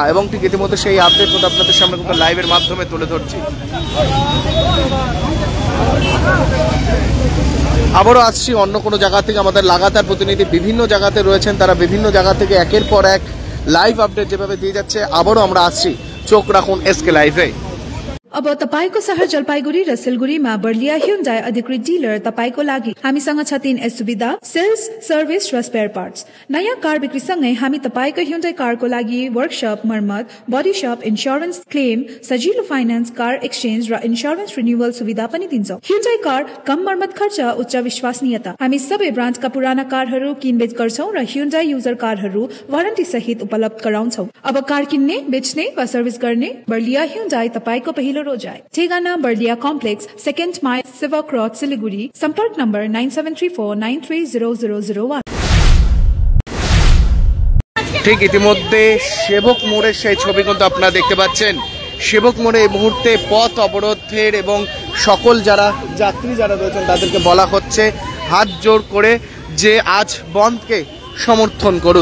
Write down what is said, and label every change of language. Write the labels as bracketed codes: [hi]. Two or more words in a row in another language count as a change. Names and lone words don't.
[bn] এবং ঠিক ইতিমধ্যে সেই আপডেট কিন্তু আপনাদের সামনে কিন্তু লাইভের মাধ্যমে তুলে ধরছি। আবারও আসছি অন্য কোনো জায়গা থেকে, আমাদের লাগাতার প্রতিনিধি বিভিন্ন জায়গাতে রয়েছেন, তারা বিভিন্ন জায়গা থেকে একের পর এক [en] live update [bn] যেভাবে দিয়ে যাচ্ছে, আবারও আমরা আসছি, চোখ রাখুন এসকে লাইভে। [ne] अब तपाईको शहर जलपाइगुडी र सिलगढीमा बर्लिया ह्युन्डाई अधिकृत डिलर तपाईको लागि हामीसँग छ 3 सुविधा, सेल्स, सर्भिस र [en] spare parts. [ne] नयाँ कार बिक्रीसँगै हामी तपाईको ह्युन्डाई कारको लागि वर्कशप, मर्मत, [en] body shop, insurance claim, [ne] सजिलो फाइनान्स, [en] car exchange [ne] र [en] insurance renewal [ne] सुविधा पनि दिन्छौं। ह्युन्डाई कार कम मर्मत खर्च, उच्च विश्वसनीयता। हामी सबै ब्रान्डका पुराना कारहरू किनबेच गर्छौं र ह्युन्डाई युजर कारहरू वारन्टी सहित उपलब्ध गराउँछौं। अब कार किन्ने, बेच्ने वा सर्भिस गर्ने बर्लिया ह्युन्डाई तपाईको पहिलो रोजाई। ठेगाना बर्लिया कम्प्लेक्स, 2nd माइल, सेवा क्रॉस, सिलीगुड़ी। संपर्क नंबर 9734930001। [bn] ঠিক ইতিমধ্যে সেবক মোড়ের সেই ছবি কিন্তু আপনারা দেখতে পাচ্ছেন। সেবক মোড়ে এই মুহূর্তে পথ অবরোধের এবং সকল যারা যাত্রী যারা রয়েছেন তাদেরকে বলা হচ্ছে হাত জোর করে যে আজ বন্ধকে সমর্থন করুন।